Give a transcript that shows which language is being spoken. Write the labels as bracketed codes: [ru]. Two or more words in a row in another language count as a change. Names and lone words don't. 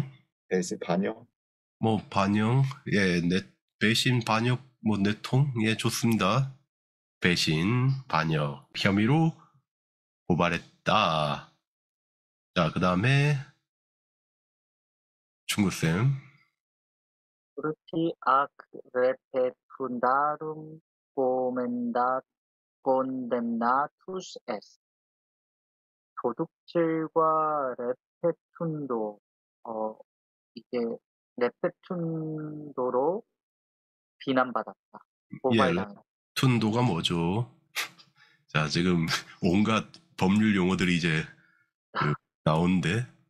[ko] 배신 반역. 뭐 반영, 예, 배신, 반역, 뭐 내통, 예, 좋습니다. 배신, 반역, 혐의로 고발했다. 자, 그 다음에 중구쌤. [la] Curti ac repetundarum condemnatus est. [ko] 도둑질과 레페툰도, 이게 레페툰도로 비난받았다. 고발당했다. 툰도가 뭐죠? 자, 지금 온갖 법률 용어들이 이제 나오는데.